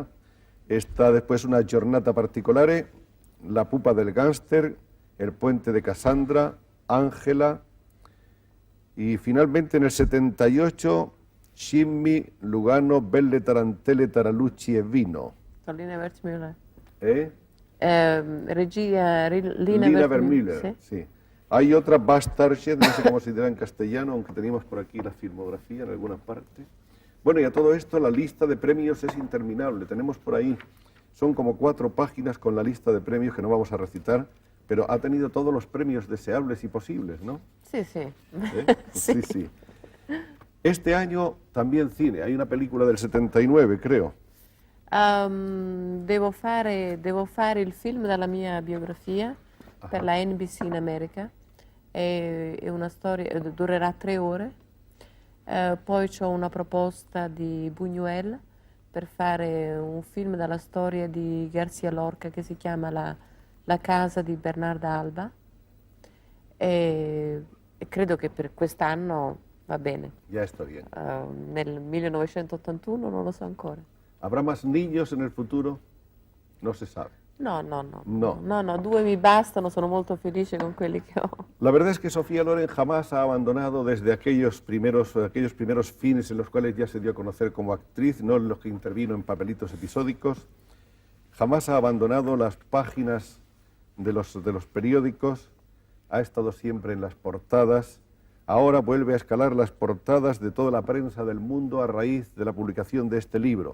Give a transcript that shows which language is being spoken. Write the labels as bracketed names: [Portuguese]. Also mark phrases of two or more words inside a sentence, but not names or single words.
[Spanish] Está después Una Giornata Particolare, La pupa del gángster, El puente de Cassandra, Ángela, y finalmente en el 78, [Italian] Scimmi, Lugano, Belle Tarantelle, Taralucci e Vino. Lina Wertmüller. ¿Eh? Regia Lina Lina Wertmüller, [Spanish] Wertmüller, [Italian] sì. [Spanish] sí. Hay otra Bastardshed, no sé cómo se dirá en castellano, aunque teníamos por aquí la filmografía en alguna parte. Bueno, y a todo esto la lista de premios es interminable. Tenemos por ahí, son como 4 páginas con la lista de premios que no vamos a recitar, pero ha tenido todos los premios deseables y posibles, ¿no? [Italian] Sì, sì. [Spanish] Sí, sí. Este año también cine, hay una película del 79, creo. [Italian] Devo fare il film dalla mia biografia per la NBC in America. È una storia, durerà 3 ore. Poi ho una proposta di Buñuel per fare un film dalla storia di García Lorca che si chiama La casa di Bernarda Alba. E credo che per quest'anno va bene. [Spanish] Ya está bien. [Italian] Nel 1981 non lo so ancora. [Spanish] ¿Habrá más niños en el futuro? No se sabe. No, [Italian] No. 2 mi bastano, sono molto felice con quelli che ho. [Spanish] La verdad es que Sofía Loren jamás ha abandonado desde aquellos primeros fines en los cuales ya se dio a conocer como actriz, no en los que intervino en papelitos episódicos, jamás ha abandonado las páginas de los periódicos, ha estado siempre en las portadas, ahora vuelve a escalar las portadas de toda la prensa del mundo a raíz de la publicación de este libro.